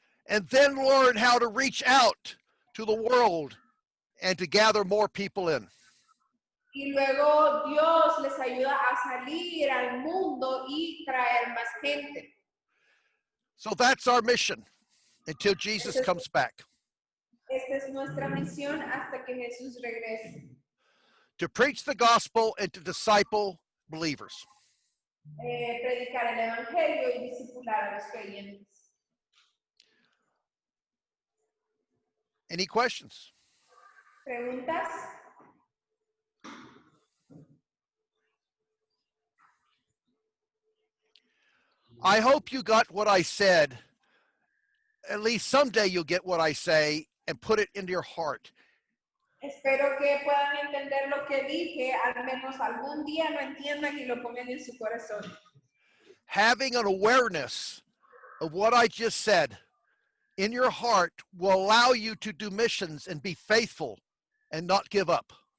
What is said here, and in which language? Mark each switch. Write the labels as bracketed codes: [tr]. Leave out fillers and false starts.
[en] And then learn how to reach out to the world and to gather more people in. [es] Y luego Dios les ayuda a salir al mundo y traer más gente. [en] So that's our mission until Jesus comes back. [es] Esta es nuestra misión hasta que Jesús regrese. [en] To preach the gospel and to disciple believers. [es] Predicar el evangelio y discipular a los creyentes. [en] Any questions? [es] ¿Preguntas? [en] I hope you got what I said. At least someday you'll get what I say and put it into your heart. [es] Espero que puedan entender lo que dije, al menos algún día lo entiendan y lo pongan en su corazón. [en] Having an awareness of what I just said in your heart will allow you to do missions and be faithful and not give up.